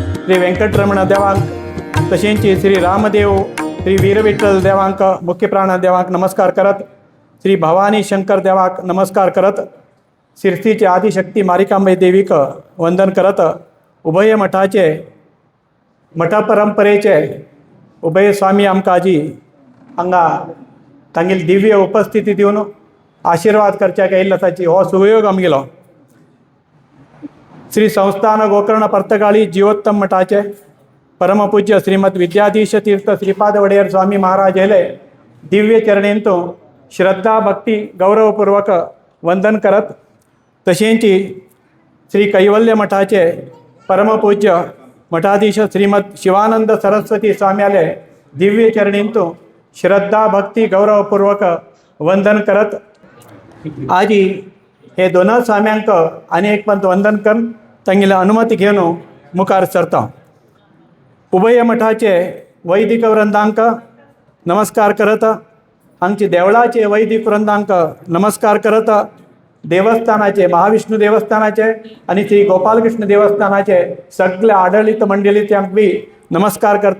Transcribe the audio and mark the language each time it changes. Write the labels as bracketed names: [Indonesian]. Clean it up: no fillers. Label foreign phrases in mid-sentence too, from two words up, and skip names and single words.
[Konkani] श्री वेंकटरमण देवांक तशेंच श्री रामदेव श्री वीरविठ्ठल देवांक मुख्य प्राण देवांक नमस्कार करत, श्री भवानी शंकर देवाक नमस्कार करत, शिरसीचे आदिशक्ती मारिकांबाई देवीक वंदन करत, उभय मठाचे मठ परंपरेचे उभय स्वामी आमकां आजी हांगा तांगेली दिव्य उपस्थिती दिवन आशीर्वाद करच्याक येयल्लो ताची हो सुयोग आमगेलो. श्री संस्थान गोकर्ण पर्तगाळी जीवोत्तम मठाचे परमपूज्य श्रीमद विद्याधीश तीर्थ श्रीपाद वडेर स्वामी महाराज येले दिव्य चरणेंतू श्रद्धा भक्ती गौरवपूर्वक वंदन करत, तशेंच श्री कैवल्य मठाचे परमपूज्य मठाधीश श्रीमद शिवानंद सरस्वती स्वाम्याले दिव्य चरणेंतू श्रद्धा भक्ती गौरवपूर्वक वंदन करत, आजी हे दोन स्वाम्यांक अनेक पंत वंदन करून तांगेली अनुमती घेवन मुखार सरता. उभय मठाचे वैदिक वृंदांक नमस्कार करत, हांगचे देवळाचे वैदिक वृंदांक नमस्कार करत, देवस्थानाचे महाविष्णू देवस्थानाचे आणि श्री गोपालकृष्ण देवस्थानाचे सगळे आडळित मंडळींक बी नमस्कार करता.